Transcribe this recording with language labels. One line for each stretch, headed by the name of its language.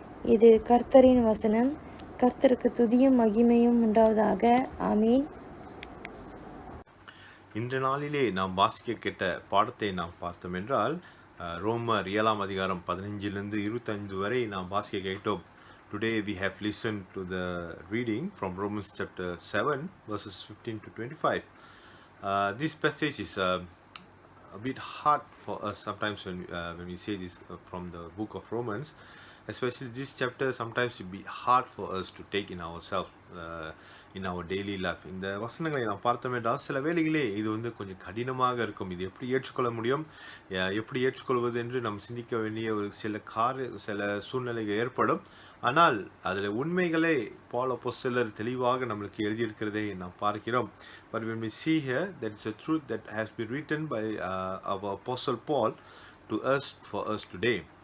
Tamil: இது கர்த்தரின் வசனம். கர்த்தருக்கு துதியும் மகிமையும் உண்டாவதாக. ஆமீன். இன்ற நாளிலே நாம் வாசிக்க கேட்ட பாடத்தை நாம் பார்த்தோம் என்றால் ரோமர் 7 அதிகாரம் 15 25 வரை நாம் வாசிக்க கேட்டோம்.
English: Today we have listened to the reading from Romans chapter 7 verses 15 to 25. This passage is a bit hard for us sometimes when we say this from the book of Romans, especially this chapter. Sometimes it be hard for us to take in ourselves in our daily life.
Tamil: இந்த வசனங்களை நாம் பார்த்தோம் என்றால் சில வேளைகளே இது கொஞ்சம் கடினமாக இருக்கும். இது எப்படி ஏற்றுக்கொள்ள முடியும், எப்படி ஏற்றுக்கொள்வது என்று நாம் சிந்திக்க வேண்டிய ஒரு சில சூழ்நிலைகள் ஏற்படும். ஆனால் அதில் உண்மைகளை பால் அப்போஸ்தலர் தெளிவாக நம்மளுக்கு எழுதியிருக்கிறதை நாம் பார்க்கிறோம்.
English: But when we see here, that is a truth that has been written by our apostle Paul to us for us today.